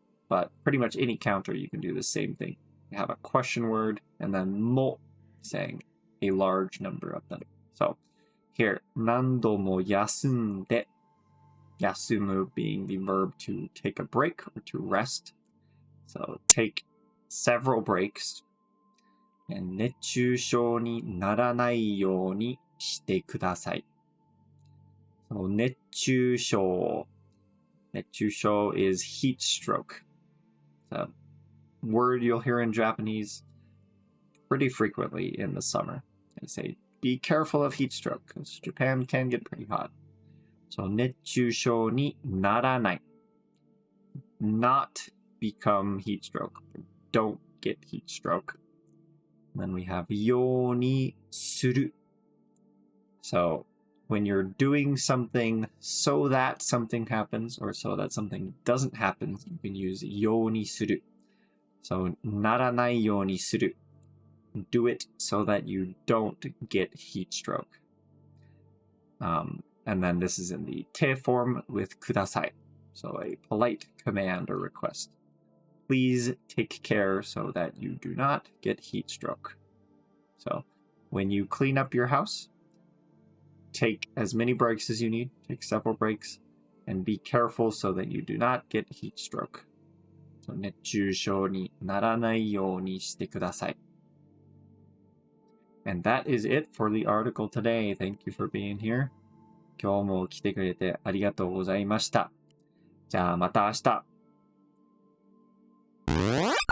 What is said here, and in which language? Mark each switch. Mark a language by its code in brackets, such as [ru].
[en] But pretty much any counter, you can do the same thing. You have a question word, and then mo, saying a large number of them. So here, [ja] 何度も休んで, [en] yasumu being the verb to take a break or to rest. So take several breaks. And [ja] 熱中症にならないようにしてください. [en] So [ja] 熱中症. [en] 熱中症 is heat stroke. It's a word you'll hear in Japanese pretty frequently in the summer. They say, be careful of heat stroke, because Japan can get pretty hot. So [ja] 熱中症にならない. [en] Not become heat stroke. Don't get heat stroke. Then we have ようにする. So when you're doing something so that something happens or so that something doesn't happen, you can use ようにする. So [ja] ならないようにする. [en] Do it so that you don't get heat stroke. And then this is in the te form with ください. So a polite command or request. Please take care so that you do not get heat stroke. So when you clean up your house, take as many breaks as you need, take several breaks, and be careful so that you do not get heat stroke. So [ja] 熱中症にならないようにしてください. [en] And that is it for the article today. Thank you for being here. [ja] 今日も来てくれてありがとうございました。じゃあまた明日。